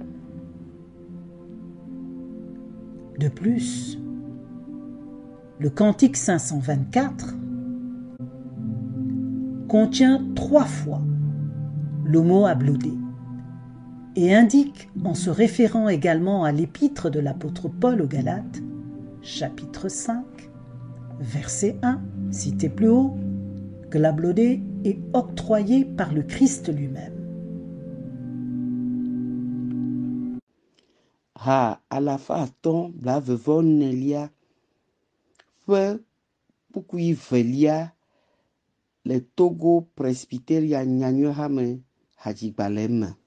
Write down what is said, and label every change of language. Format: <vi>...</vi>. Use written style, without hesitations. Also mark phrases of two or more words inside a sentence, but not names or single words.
<fr>De plus, le cantique 524 contient 3 fois le mot ablodé et indique, en se référant également à l'épître de l'apôtre Paul aux Galates, chapitre 5, verset 1, cité plus haut, que l'ablodé est octroyé par le Christ lui-même.</fr> <ee>Ha alafa atɔ̃ blaeve-vɔ-nelia ƒe kpukpui velia le Togo Presbyteria nyanyuehame hadzigbalẽ me.</ee>